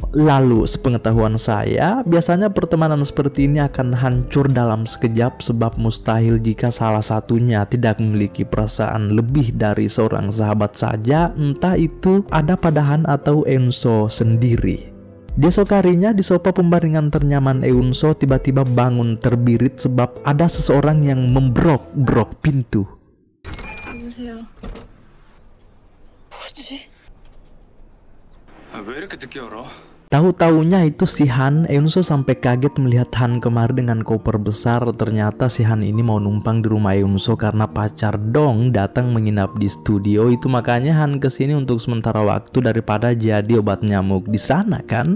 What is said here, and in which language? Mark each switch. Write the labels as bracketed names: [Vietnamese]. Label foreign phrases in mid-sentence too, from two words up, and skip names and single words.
[Indonesian] Lalu sepengetahuan saya, biasanya pertemanan seperti ini akan hancur dalam sekejap sebab mustahil jika salah satunya tidak memiliki perasaan lebih dari seorang sahabat saja, entah itu ada pada Han atau Eunso sendiri. Di esok harinya di sofa pembaringan ternyaman Eunso tiba-tiba bangun terbirit sebab ada seseorang yang membrok-brok pintu. [Korean] 누구세요? 뭐지? 왜 이렇게 늦게 열어? [Indonesian] Tahu-taunya itu si Han. Eunso sampai kaget melihat Han kemarin dengan koper besar. Ternyata si Han ini mau numpang di rumah Eunso karena pacar Dong datang menginap di studio. Itu makanya Han kesini untuk sementara waktu daripada jadi obat nyamuk di sana kan.